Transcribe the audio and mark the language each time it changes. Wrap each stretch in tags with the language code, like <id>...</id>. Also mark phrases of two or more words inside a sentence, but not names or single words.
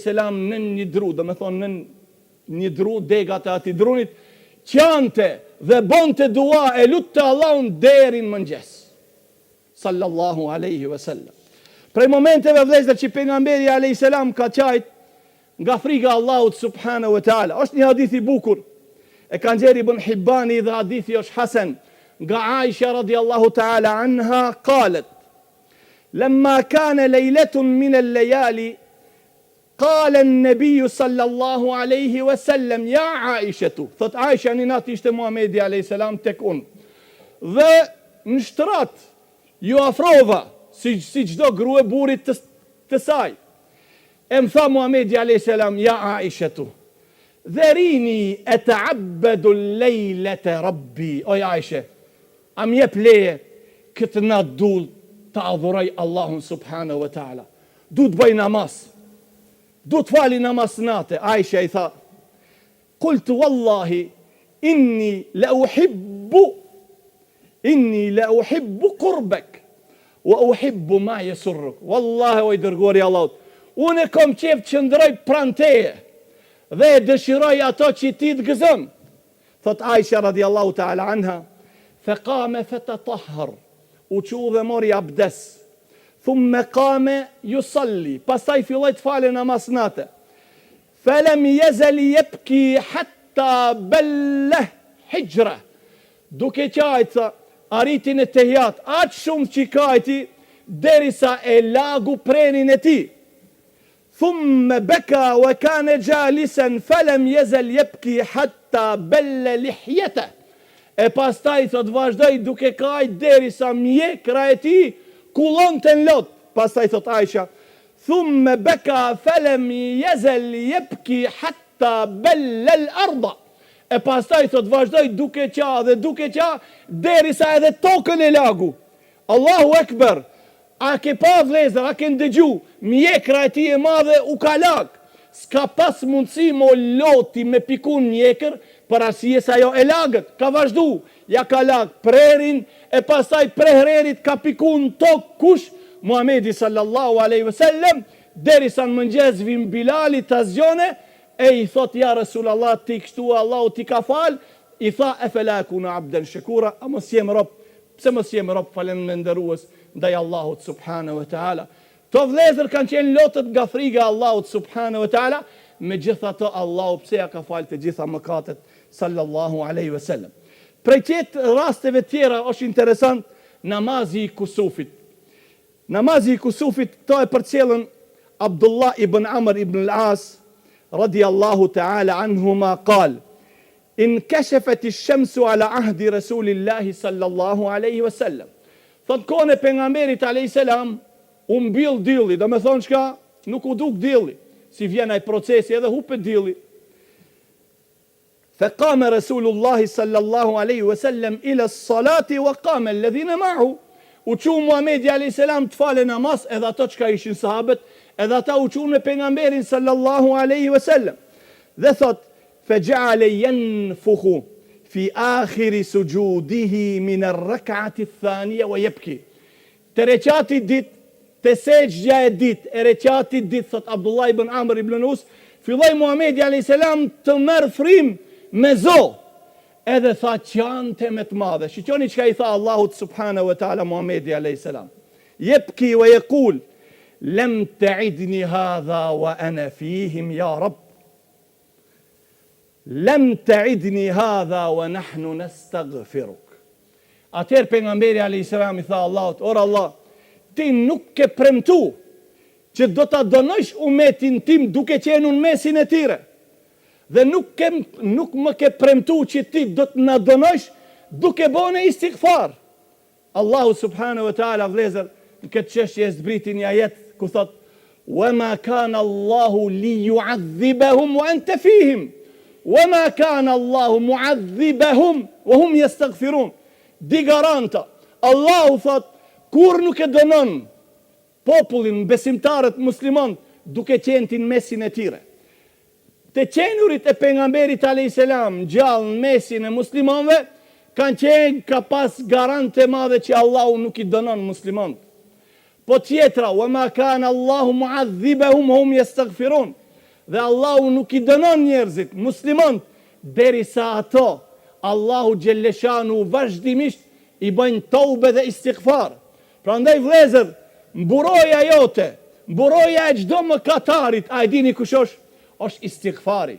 <sq>në një dru, dhe me thonë në një dru, degat e ati drunit, qante dhe bonte dua e lutë të Allahun derin mëngjes.</sq> <ar>صلى الله عليه وسلم.</ar> <sq>Prej momenteve vëllezër që pejgamberi a.s. ka qajt nga friga Allahut</sq> <ar>سبحانه وتعالى.</ar> <sq>Është një hadith i bukur. E kanë nxjerrë Ibn Hibbani dhe hadithi është hasan.</sq> <ar>Nga Aisha رضي الله تعالى عنها قالت: "لما كان ليلة من الليالي، قال النبي صلى الله عليه وسلم يا عائشة."</ar> <sq>Thot Aisha, një natë ishte Muhamedi</sq> <ar>عليه السلام</ar> <sq>tek unë. Dhe në shtrat ju afrova si çdo grua burrit të saj. E më tha</sq> <ar>Muhamedi عليه السلام، "يا عائشة، ذريني أتعبد الليلة لربي."</ar> <sq>O Aisha, a më jep leje këtë natë dull të adhuroj Allahun</sq> <ar>سبحانه وتعالى.</ar> <sq>Du të bëj namaz. Du të fali namaz natë. Aisha i tha,</sq> <ar>قلت والله إني لأحب قربك وأحب ما يسرك."</ar> <sq>Wallahi o i dërguari i Allahut, unë kom qef që ndroj pranë teje dhe dëshiroj ato që ti të gëzon. Thot Aisha</sq> <ar>رضي الله تعالى عنها, فقام فتطهر."</ar> <sq>U qu dhe mori abdes.</sq> <ar>ثم قام يصلي.</ar> <sq>Pastaj filloi të falë namaz natë.</sq> <ar>فلم يزل يبكي حتى بل حجره.</ar> <sq>Duke qajtë arriti në tehjat, aq shumë që kajti derisa e lagu prenin e tij.</sq> <ar>ثم بكى وكان جالسا فلم يزل يبكي حتى بل لحيته.</ar> <sq>E pastaj thot vazhdoi duke kajt derisa mjekra e tij kullon të lot. Pastaj thot Aisha,</sq> <ar>ثم بكى فلم يزل يبكي حتى بل الأرض.</ar> <sq>E pastaj thot vazhdoi duke qa derisa edhe tokën e lagu.</sq> <ar>الله أكبر.</ar> <sq>A ke pa vëllezër, a ke ndëgju, mjekra e tij e madhe u ka lag. S'ka pas mundësi mo loti me pikun mjekër, për arsye se ajo e lagët, ka vazhdu, ja ka lag prerin, e pastaj prehrerit ka pikun tok kush, Muhamedi</sq> <ar>صلى الله عليه وسلم,</ar> <sq>derisa në mëngjes vim Bilali të zgjone, e i thot,</sq> <ar>يا رسول الله,</ar> <sq>ti kështu Allahu ti ka fal, i tha, e</sq> <ar>أفلا أكون عبدا شكورا,</ar> <sq>a mos jem rob, pse mos jem rob falendërues ndaj Allahut</sq> <ar>سبحانه وتعالى.</ar> <sq>To vëllezër kanë qenë lotët nga friga Allahut</sq> <ar>سبحانه وتعالى,</ar> <sq>me gjitha të Allahu pse ja ka falë të gjitha mëkatet</sq> <ar>صلى الله عليه وسلم.</ar> <sq>Prej qëtë rasteve tjera është interesant namazi i kusufit. Namazi i kusufit to e përcjellën Abdullah ibn Amr ibn al-As</sq> <ar>رضي الله تعالى عنهما</ar> <sq>qal:</sq> <ar>إن كسفت الشمس على عهد رسول الله صلى الله عليه وسلم."</ar> <sq>Thot kone pejgamberit</sq> <ar>عليه السلام</ar> <sq>u mbill dilli, do me thonë çka, nuk u duk dilli, si vjen ai procesi edhe hupet dilli.</sq> <ar>فقام رسول الله صلى الله عليه وسلم إلى الصلاة وقام الذين معه.</ar> <sq>U qu Muhamedi</sq> <ar>عليه السلام</ar> <sq>të falë namaz, edhe ato çka ishin sahabët, edhe ata u qu me pejgamberin</sq> <ar>صلى الله عليه وسلم.</ar> <sq>Dhe thot,</sq> <ar>فجعل ينفخ في آخر سجوده من الركعة الثانية ويبكي.</ar> <sq>Te recati dit, te sejdja e dit, e recati dit, thot Abdullah ibn Amr ibn Us, filloi Muhamedi</sq> <ar>عليه السلام</ar> <sq>të merr frim me zo, edhe tha qante me të madhe. Shikoni çka i tha Allahut</sq> <ar>سبحانه وتعالى</ar> <sq>Muhamedi</sq> <ar>عليه السلام. يبكي ويقول لم تعدني هذا وأنا فيهم يا رب. لم تعدني هذا ونحن نستغفرك.</ar> <sq>Atëherë pejgamberi</sq> <ar>عليه السلام</ar> <sq>I tha Allahut, or Allah, ti nuk ke premtu që do ta dënosh umetin tim duke qenë në mesin e tyre. Dhe nuk më ke premtu që ti do të na dënosh duke bënë istighfar. Allahu</sq> <ar>سبحانه وتعالى</ar> <sq>vlezër në këtë çështje e zbriti një ajet ku thot:</sq> <ar>وما كان الله ليعذبهم وأنت فيهم، وما كان الله معذبهم وهم يستغفرون."</ar> <sq>Di garanta, Allahu thot, kur nuk e dënon popullin, besimtarët musliman duke qenë në mesin e tyre. Të qenurit e pejgamberit</sq> <ar>عليه السلام</ar> <sq>gjallë në mesin e muslimanëve kanë qenë ka pas garante madhe që Allahu nuk I dënon muslimanët. Po tjetra,</sq> <ar>وما كان الله معذبهم هم يستغفرون.</ar> <sq>Dhe Allahu nuk I dënon njerëzit, muslimanët, derisa ato</sq> <ar>الله جل شأنه</ar> <sq>vazhdimisht I bëjnë tobe dhe istighfar. Prandaj vëllezër, mburoja jote, mburoja e çdo mëkatarit, a e dini kush është istighfari.</sq>